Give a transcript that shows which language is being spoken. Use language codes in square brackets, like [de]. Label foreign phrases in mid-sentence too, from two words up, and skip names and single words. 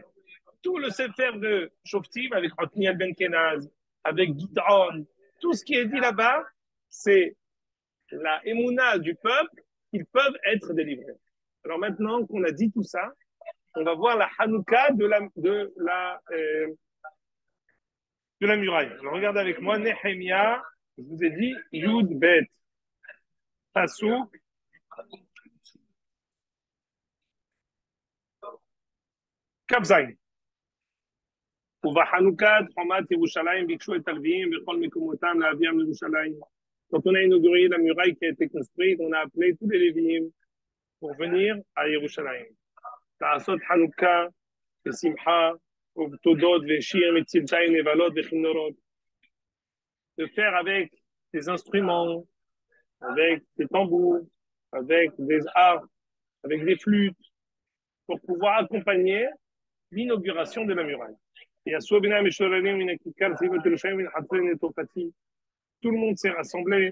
[fr] Tout le sefer de Shoftim avec Otniel Ben Kenaz, avec Gidron, tout ce qui est dit là-bas, c'est la Emouna du peuple qu'ils peuvent être délivrés. Alors maintenant qu'on a dit tout ça, on va voir la Hanouka de la muraille. Alors regardez avec moi, Nehemia, je vous ai dit, [he] יב פסוק כז. ובחנוכת חומת ירושלים ביקשו את הלוויים בכל מקומותם להביאם לירושלים. [fr] Quand on a inauguré la muraille qui a été construite, on a appelé tous les Lévi'im pour venir à Yerushalayim. [he] לעשות חנוכה ושמחה ובתודות ושיר מצלצל נבלות וכינורות. [fr] De faire avec des instruments, avec des tambours, avec des harpes, avec des flûtes, pour pouvoir accompagner l'inauguration de la muraille. Et à tout le monde s'est rassemblé.